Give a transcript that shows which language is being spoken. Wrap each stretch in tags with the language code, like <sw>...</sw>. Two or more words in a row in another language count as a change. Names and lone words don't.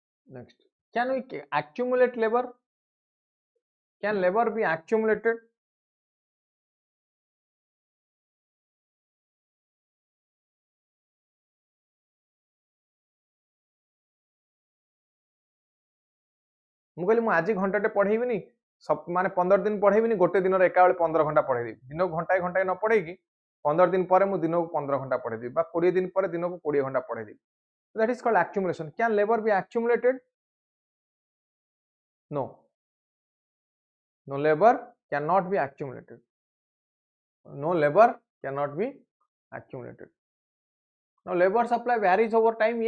<en>Next, can we accumulate labor? Can labor be accumulated?</en> <or>ମୁଁ କହିଲି ମୁଁ ଆଜି ଘଣ୍ଟାଟେ ପଢେଇବିନି ମାନେ 15 दिन ପଢେଇବିନି ଗୋଟେ ଦିନରେ ଏକା ବେଳେ 15 ଘଣ୍ଟା ପଢେଇଦେବି ଦିନକୁ ଘଣ୍ଟାଏ ଘଣ୍ଟାଏ ନ ପଢେଇକି 15 दिन ପରେ ମୁଁ ଦିନକୁ 15 ଘଣ୍ଟା ପଢେଇଦେବି ବା 20 दिन ପରେ ଦିନକୁ 20 ଘଣ୍ଟା ପଢେଇଦେବି</or> <en>that is called accumulation. Can labor be accumulated? No, no, labor cannot be accumulated. No, labor cannot be accumulated. Now labor supply varies over time.</en>